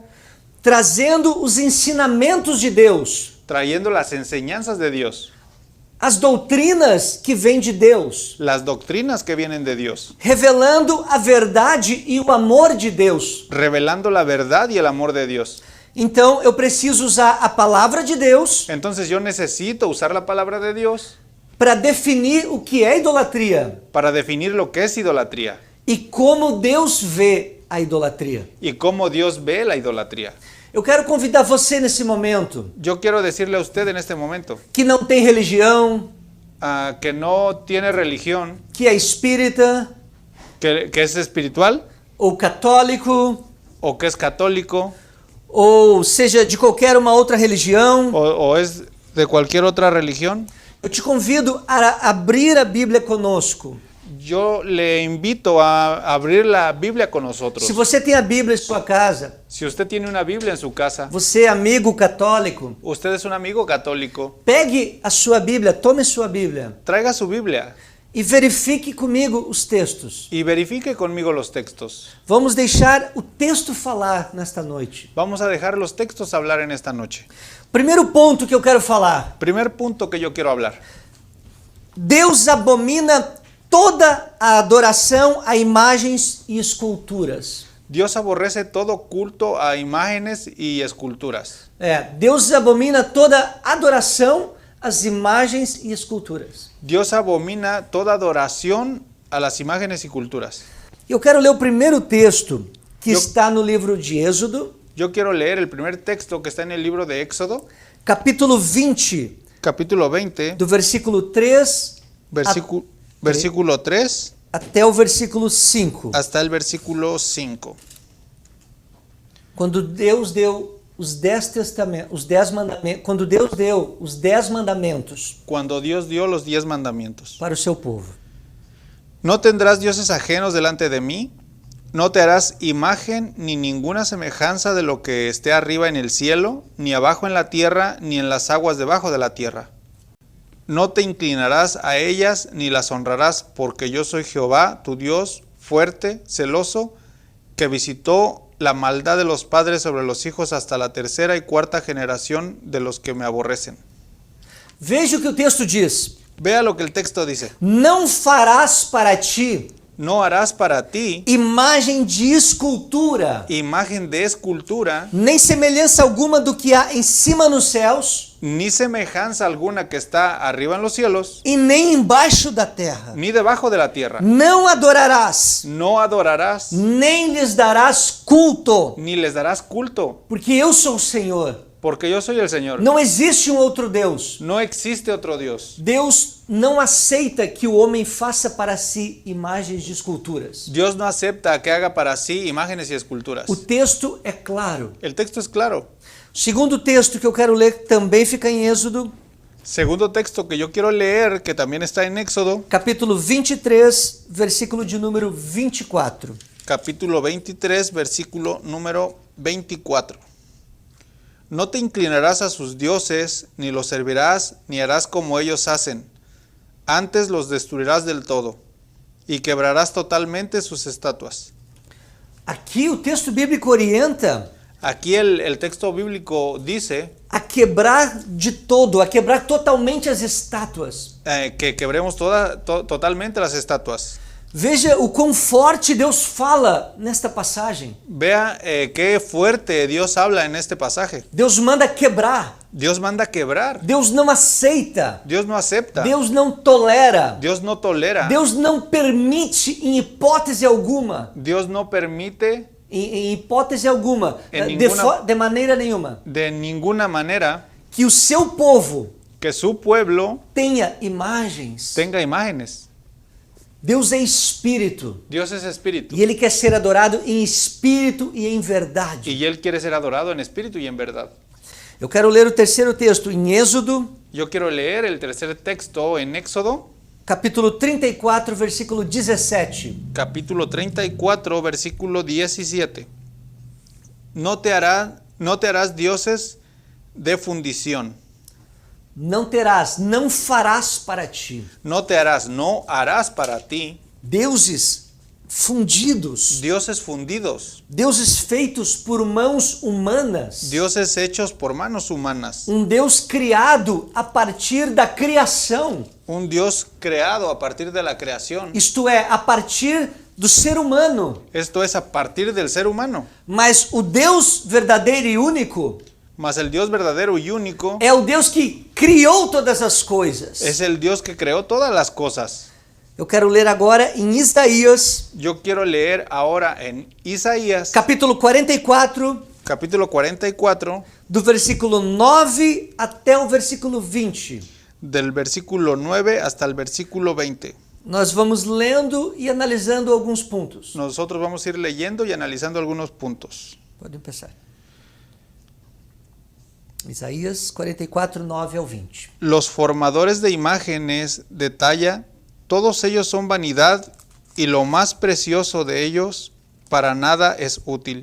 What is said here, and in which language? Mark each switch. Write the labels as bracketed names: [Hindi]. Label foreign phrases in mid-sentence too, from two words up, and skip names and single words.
[Portuguese] trazendo os ensinamentos de Deus, [Spanish] trayendo las enseñanzas de Dios, [Portuguese] as doutrinas que vêm de Deus, [Spanish] las doctrinas que vienen de Dios, [Portuguese] revelando a verdade e o amor de Deus. [Spanish] revelando la verdad y el amor de Dios. [Portuguese] Então eu preciso usar a palavra de Deus [Spanish] Entonces yo necesito usar la palabra de Dios [Portuguese] para definir o que é idolatria [Spanish] para definir lo que es idolatría [Portuguese] e como Deus vê a idolatria. [Spanish] y cómo Dios ve la idolatría. [Portuguese] Eu quero convidar você nesse momento [Spanish] Yo quiero decirle a usted en este momento [Portuguese] que não tem religião, [Spanish] que no tiene religión, [Portuguese] que é espírita [Spanish] que es espiritual [Portuguese] ou católico, [Spanish] o que es católico [Portuguese] ou seja de qualquer uma outra religião. [Spanish] o es de cualquier otra religión. [Portuguese] Eu te convido a abrir a Bíblia conosco. [Spanish] Yo le invito a abrir la Biblia con nosotros. [Portuguese] Se você tem a Bíblia em sua casa, [Spanish] Si usted tiene una Biblia en su casa, [Portuguese] você é amigo católico, [Spanish] usted es un amigo católico, [Portuguese] pegue a sua Bíblia, tome sua Bíblia [Spanish] traiga su Biblia [Portuguese] e verifique comigo os textos. [Spanish] y verifique conmigo los textos. [Portuguese] Vamos deixar o texto falar nesta noite. [Spanish] Vamos a dejar los textos hablar en esta noche. [Portuguese] Primeiro ponto que eu quero falar. [Spanish] Primer punto que yo quiero hablar. [Portuguese] Deus abomina toda a adoração a imagens e esculturas. [Spanish] Dios aborrece todo culto a imágenes y esculturas. [Portuguese] Deus abomina toda adoração às imagens e esculturas. [Spanish] Dios abomina toda adoración a las imágenes y culturas. [Portuguese] Eu quero ler o primeiro texto que Eu- está no livro de Êxodo, [Spanish] Yo quiero leer el primer texto que está en el libro de Éxodo, [Portuguese] capítulo 20, [Spanish] capítulo 20, [Portuguese] do versículo 3 [Spanish] versículo 3 [Portuguese] até o versículo 5. [Spanish] hasta el versículo 5. [Portuguese] Quando Deus deu os 10 testamentos, os 10 mandamentos, quando Deus deu os 10 mandamentos [Spanish] Cuando Dios dio los 10 mandamientos. [Portuguese] para o seu povo. [Spanish] No tendrás dioses ajenos delante de mí, no te harás imagen ni ninguna semejanza de lo que esté arriba en el cielo, ni abajo en la tierra, ni en las aguas debajo de la tierra. No te inclinarás a ellas ni las honrarás, porque yo soy Jehová, tu Dios, fuerte, celoso, que visitó la maldad de los padres sobre los hijos hasta la tercera y cuarta generación de los que me aborrecen. [Portuguese] Veja o que o texto diz. [Spanish] Vea lo que el texto dice. [Portuguese] Não farás para ti [Spanish] No harás para ti [Portuguese] imagem de escultura, [Spanish] imagen de escultura, [Portuguese] nem semelhança alguma do que há em cima nos céus [Spanish] ni semejanza alguna que está arriba en los cielos, [Portuguese] e nem embaixo da terra. [Spanish] ni debajo de la tierra. [Portuguese] Não adorarás, [Spanish] No adorarás, [Portuguese] nem lhes darás culto, [Spanish] ni les darás culto, [Portuguese] porque eu sou o Senhor. [Spanish] porque yo soy el Señor. [Portuguese] Não existe um outro Deus. [Spanish] No existe otro Dios. [Portuguese] Deus não aceita que o homem faça para si imagens de esculturas. [Spanish] Dios no acepta que haga para sí imágenes y esculturas. [Portuguese] O texto é claro. [Spanish] El texto es claro. [Portuguese] O segundo texto que eu quero ler também fica em Êxodo, [Spanish] Segundo texto que yo quiero leer, que también está en Éxodo, [Portuguese] capítulo 23, versículo de número 24. [Spanish] capítulo 23, versículo número 24. No te inclinarás a sus dioses, ni los servirás, ni harás como ellos hacen. Antes los destruirás del todo, y quebrarás totalmente sus estatuas. [Portuguese] Aqui o texto bíblico orienta [Spanish] Aquí el texto bíblico dice [Portuguese] a quebrar de todo, a quebrar totalmente as estátuas. [Spanish] que quebremos totalmente las estatuas. [Portuguese] Veja o quão forte Deus fala nesta passagem. [Spanish] Vea qué fuerte Dios habla en este pasaje. [Portuguese] Deus manda quebrar. [Spanish] Dios manda quebrar. [Portuguese] Deus não aceita. [Spanish] Dios no acepta. [Portuguese] Deus não tolera. [Spanish] Dios no tolera. [Portuguese] Deus não permite em hipótese alguma. [Spanish] Dios no permite [Portuguese] Em hipótese alguma, Em de maneira nenhuma, [Spanish] de ninguna manera [Portuguese] que o seu povo [Spanish] que su pueblo [Portuguese] tenha imagens. [Spanish] tenga imágenes. [Portuguese] Deus é espírito [Spanish] Dios es espíritu [Portuguese] e ele quer ser adorado em espírito e em verdade. [Spanish] y Él quiere ser adorado en espíritu y en verdad. [Portuguese] Eu quero ler o terceiro texto em Êxodo, [Spanish] Yo quiero leer el tercer texto en Éxodo, [Portuguese] capítulo 34, versículo 17. [Spanish] capítulo 34, versículo 17. No te harás dioses de fundición. [Portuguese] Não terás, não farás para ti [Spanish] No te harás, no harás para ti [Portuguese] deuses fundidos, [Spanish] dioses fundidos, [Portuguese] deuses feitos por mãos humanas, [Spanish] dioses hechos por manos humanas, [Portuguese] Deus criado a partir da criação, [Spanish] un Dios creado a partir de la creación. [Portuguese] isto é, a partir do ser humano. [Spanish] Esto es a partir del ser humano. [Portuguese] Mas o Deus verdadeiro e único [Spanish] Mas el Dios verdadero y único [Portuguese] é o Deus que criou todas as coisas. [Spanish] es el Dios que creó todas las cosas. [Portuguese] Eu quero ler agora em Isaías, [Spanish] Yo quiero leer ahora en Isaías, [Portuguese] capítulo 44, [Spanish] capítulo 44, [Portuguese] do versículo 9 até o versículo 20. [Spanish] del versículo 9 hasta el versículo 20. [Portuguese] Nós vamos lendo e analisando alguns pontos. [Spanish] Nosotros vamos a ir leyendo y analizando algunos puntos. [Portuguese] Pode empezar. Isaías 44, 9 ao 20. [Spanish] Los formadores de imágenes de talla, todos ellos son vanidad, y lo más precioso de ellos para nada es útil.